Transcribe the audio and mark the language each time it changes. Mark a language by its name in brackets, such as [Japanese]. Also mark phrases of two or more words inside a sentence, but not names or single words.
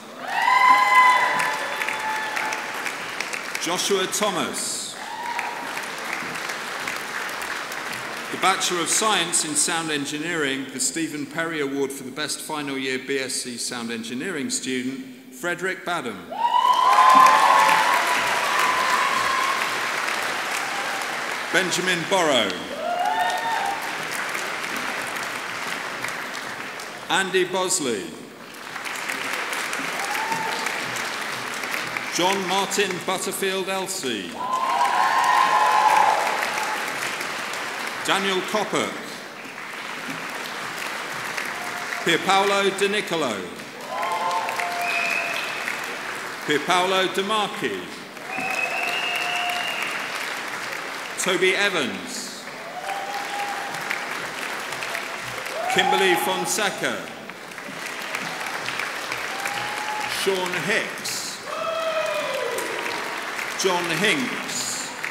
[English] Joshua Thomas. The Bachelor of Science in Sound Engineering, the Stephen Perry Award for the Best Final Year BSc Sound Engineering student, Frederick Badham. Benjamin Borrow. Andy Bosley. John Martin Butterfield Elsey. Daniel Coppock. Pierpaolo De Nicolo. Pierpaolo De Marchi. Toby Evans. Kimberly Fonseca. Sean Hicks. John Hinks.